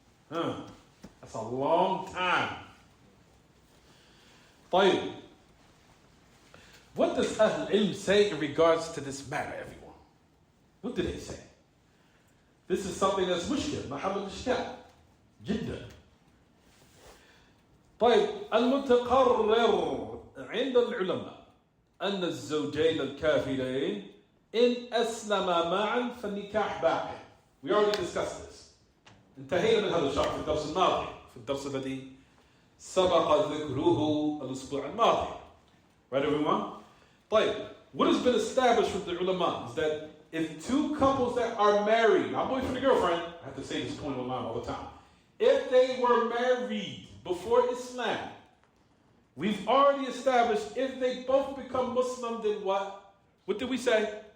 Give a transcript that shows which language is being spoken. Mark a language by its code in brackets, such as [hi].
[en] That's a long time. [ar] طيب. [en] What does Ahl Ilm say in regards to this matter, everyone? What do they say? This is something that's mushkil, [ar] محل الإشكال جدا. طيب المتقرر عند العلماء أن الزوجين الكافرين إن أسلما معا فالنكاح باقي. [en] We already discussed this. [ar] انتهينا من هذا الشرح في الدرس الماضي، في الدرس الذي سبق ذكره الأسبوع الماضي. [en] Right, everyone? طيب, what has been established with the ulama is that if two couples that are married, not boyfriend and girlfriend, I have to say this point online all the time. If they were married before Islam, we've already established if they both become Muslim, then what? What did we say?